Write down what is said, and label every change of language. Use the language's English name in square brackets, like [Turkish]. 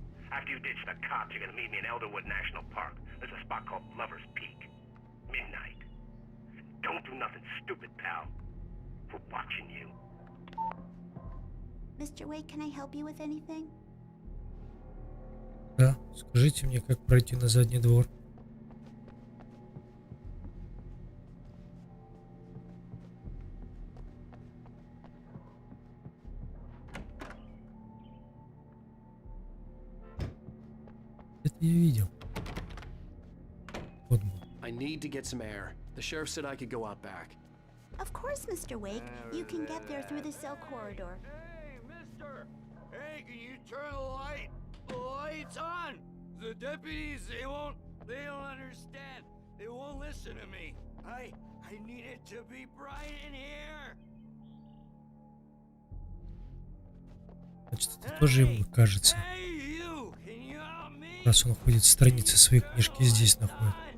[English] After you ditch the cops, you're gonna meet me in Elderwood National Park. There's a spot called Lover's Peak. Midnight. Don't do nothing stupid, pal. We're watching you. Mr. Wake, can I help you with anything? [Russian] Да, скажите мне, как пройти на задний двор. Это я видел. Вот был. [English] I need to get some air. The sheriff said I could go out back. Of course, Mr. Wake. You can get there through the cell corridor. Hey, mister! Hey, can you turn the light? The light's on! The deputies, they don't understand. They won't listen to me. I need it to be bright in here. [Russian] Значит, это тоже ему кажется. [English] Hey, you! Can you help me? [Russian] Раз он ходит страницы своей книжки здесь находит.